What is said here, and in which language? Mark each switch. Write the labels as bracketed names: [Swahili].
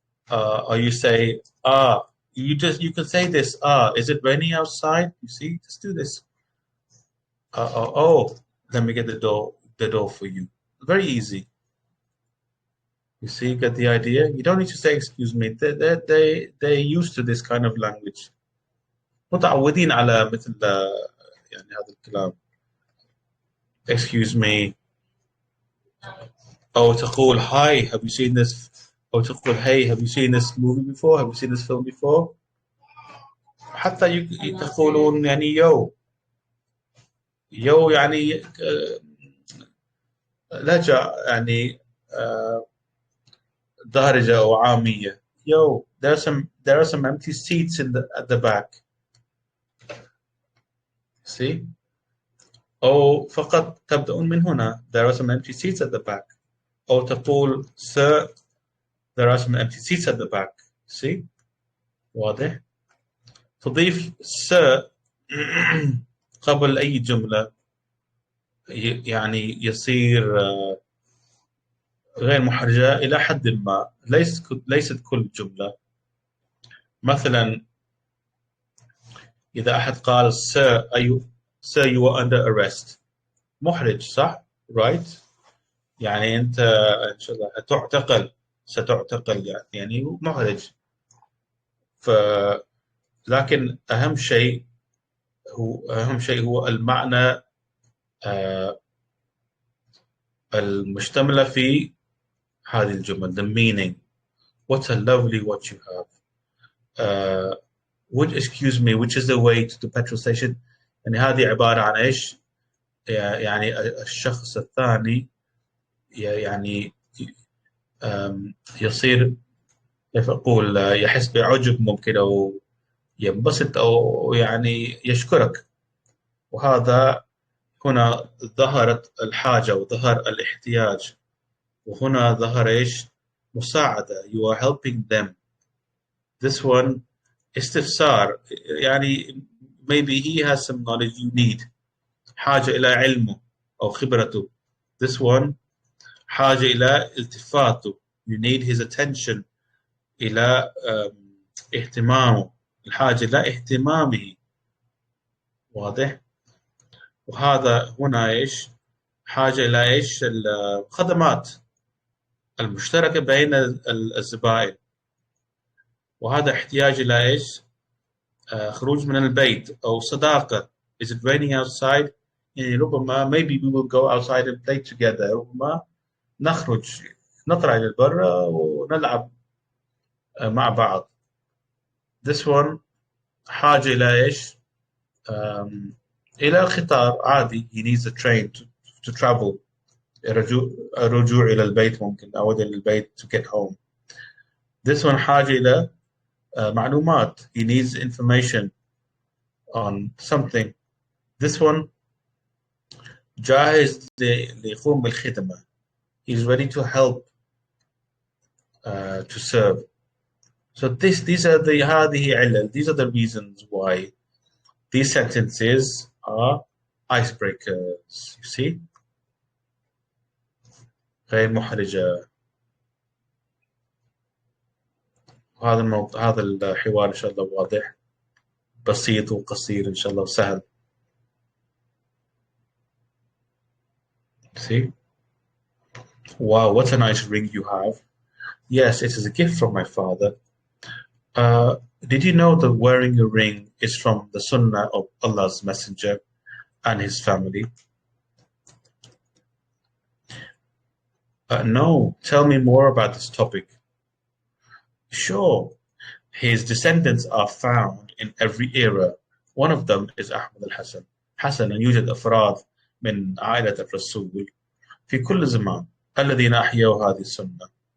[English] Or you say, you can say this, is it raining outside? You see, just do this. Oh, let me get the door for you. Very easy. You see, get the idea? You don't need to say excuse me. They're used to this kind of language. [Arabic] متعودين على مثل يعني هذا الكلام. [English] Excuse me. [Arabic] أو تقول [English] hi, have you seen this? أو تقول hey, have you seen this movie before? Have you seen this film before? [Arabic] حتى تقولون يعني يو يعني لهجة يعني دارجة أو عامية. [English] Yo, there are some empty seats at the back. See? [Arabic] أو فقط تبدأون من هنا. [English] There are some empty seats at the back. [Arabic] أو تقول [English] sir, there are some empty seats at the back. See? [Arabic] واضح؟ تضيف [English] sir [Arabic] قبل أي جملة يعني يصير غير محرجة إلى حد ما. ليست كل جملة. مثلا إذا أحد قال [English] sir you are under arrest. [Arabic] محرج صح؟ [English] right؟ [Arabic] يعني أنت إن شاء الله ستعتقل يعني محرج. لكن أهم شيء هو المعنى المشتملة في هذه الجمل. [English] the meaning. What a lovely watch you have. Would excuse me, which is the way to the petrol station. [Arabic] يعني هذه عبارة عن إيش؟ يعني الشخص الثاني يعني يصير كيف أقول يحس بعجب ممكن، أو ينبسط، أو يعني يشكرك. وهذا هنا ظهرت الحاجة وظهر الاحتياج، وهنا ظهر إيش؟ مساعدة. [English] you are helping them. this one [Arabic] استفسار، يعني [English] maybe he has some knowledge you need، [Arabic] حاجة إلى علمه أو خبرته. [English] this one [Arabic] حاجة إلى التفاته، [English] you need his attention، [Arabic] إلى اهتمامه، الحاجة إلى اهتمامه. واضح؟ وهذا هنا إيش؟ حاجة إلى إيش؟ الخدمات المشتركة بين الزبائن. وهذا احتياج إلى إيش؟ خروج من البيت أو صداقة. [English] is it raining outside؟ [Arabic] يعني ربما [English] maybe we will go outside and play together. [Arabic] ربما نخرج، نطلع إلى برا ونلعب مع بعض. [English] this one [Arabic] حاجة إلى إيش؟ إلى القطار عادي. [English] he needs a train to travel. [Arabic] الرجوع إلى البيت، ممكن أعود إلى البيت [English] to get home. this one [Arabic] حاجة إلى معلومات. [English] he needs information on something. this one [Arabic] جاهز ليقوم بالخدمة. [English] he's ready to help, to serve. so these are the [Arabic] هذه علل. [English] these are the reasons why these sentences are icebreakers. you see؟ [Arabic] غير محرجة. وهذا الموضوع، هذا الحوار إن شاء الله واضح، بسيط وقصير إن شاء الله، وسهل. [English] See? Wow, what a nice ring you have. Yes, it is a gift from my father. Did you know that wearing a ring is from the sunnah of Allah's Messenger and his family? No, tell me more about this topic. Sure. His descendants are found in every era. One of them is Ahmad al-Hasan. [Arabic] حسنا يوجد أفراد من عائلة الرسول في كل زمان الذين أحيوا هذه السنة.